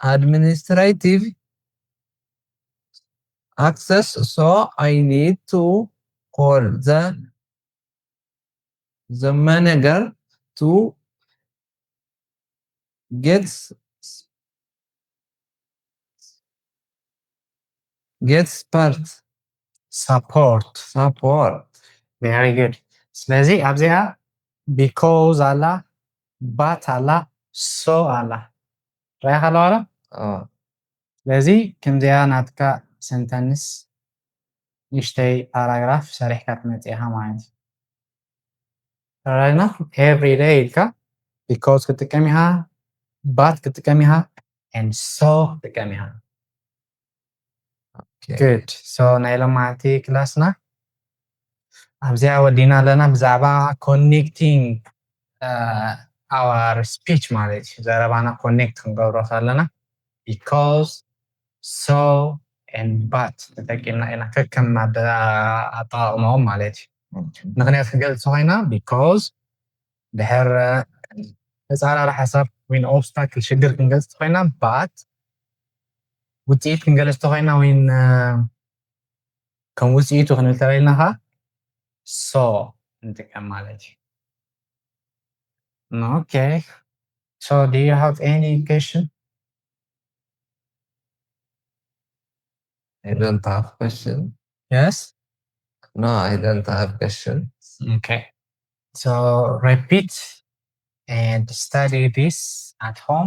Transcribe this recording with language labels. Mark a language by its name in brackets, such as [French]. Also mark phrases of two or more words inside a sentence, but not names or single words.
[English] access, so I need to call the manager to get support. very good [Tigrinya] ስለዚህ ኣብዚኣ because ኣላ but ኣላ so ኣላ ራእኻ ኣለዋላ ስለዚ ከምዚኣ ናትካ ሰንተንስ ንእሽተይ ፓራግራፍ ሰሪሕካ ትመፅእ ኢኻ ማለት እዩ ተረጋግና [English] every day [Tigrinya] ኢልካ because ክጥቀም ኢኻ but ክጥቀም ኢኻ [English] and so [Tigrinya] ክጥቀም ኢኻ good so ናይ ሎማዓንቲ ክላስና ኣብዚኣ ወዲና ኣለና ብዛዕባ [English] connecting our [Tigrinya] speech ማለት እዩ ዘረባና connect ክንገብሮ ከለና [English] because so and but [Tigrinya] ተጠቂምና ኢና ከከም ኣጠቃቅመኦም ማለት እዩ ምክንያት ክገልፅ ኮይና because ድሕር ተፃራሪ ሓሳብ ወይን obstacle ሽግር ክንገልፅ ኮይና but ውፅኢት ክንገልፅ ኮይና ወይን ከም ውፅኢቱ ክንብል ተለይልና ኸ so እንጥቀም ማለት እዩ [English] okay so do you have any question? I don't have question. Yes? No, I don't have question. Okay. So repeat and study this at home.